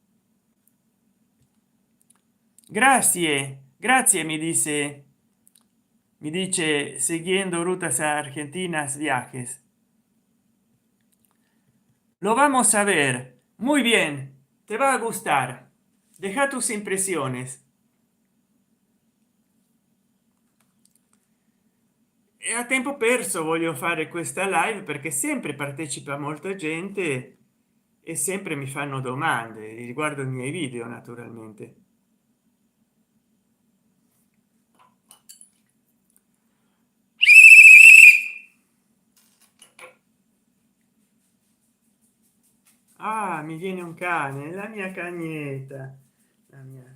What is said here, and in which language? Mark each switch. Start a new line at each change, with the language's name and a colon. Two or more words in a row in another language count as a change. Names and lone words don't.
Spanish: Gracias, gracias,
Italian: mi dice
Spanish: siguiendo rutas argentinas viajes. Lo vamos a ver. Muy bien, te va a gustar. Deja tus impresiones.
Italian: E a tempo perso voglio fare questa live perché sempre partecipa molta gente e sempre mi fanno domande riguardo i miei video, naturalmente. Ah, mi viene un cane, la mia cagnetta, la mia.